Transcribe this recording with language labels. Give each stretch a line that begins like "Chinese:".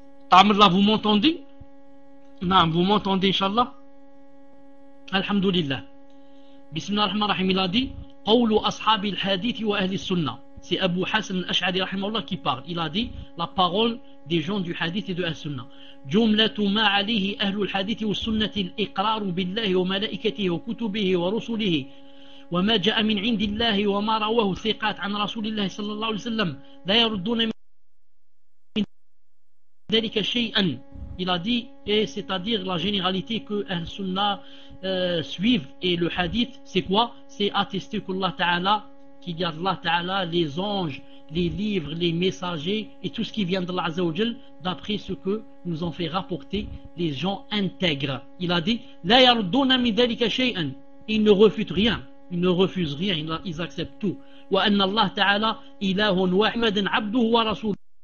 French: Ta'amallah, vous m'entendez? Naam, vous m'entendez, Inch'Allah? Alhamdulillah.
Arabic: Bismillah ar-Rahman ar-Rahim,
French: il a dit
Arabic: قول أصحاب الحديث وأهل السنة.
French: C'est Abu Hassan al-Ash'ari rahimahullah qui parle. Il a dit la parole des gens du hadith et de l'Ahl-Sunnah.
Arabic: جملة ما عليه أهل الحديث والسنة الإقرار بالله وملائكته وكتبه ورسله وما جاء من عند الله وما رواه ثقات عن رسول الله صلى الله عليه وسلم لا يردون من ذلك شيئا.
French: Il a dit, et c'est-à-dire la généralité que Ahl-Sunnah suivent, et le hadith, c'est quoi? C'est attester qu'Allah Ta'ala, qu'il y a Allah Ta'ala, les anges, les livres, les messagers, et tout ce qui vient d'Allah Azzawajal, d'après ce que nous ont fait rapporter les gens intègres. Il a dit,
Arabic: لا يردون من ذلك شيئا.
French: Ils ne refutent rien. Ils ne refusent rien. Ils acceptent tout.
Arabic: وأن الله تعالى إله واحد عبده ورسوله.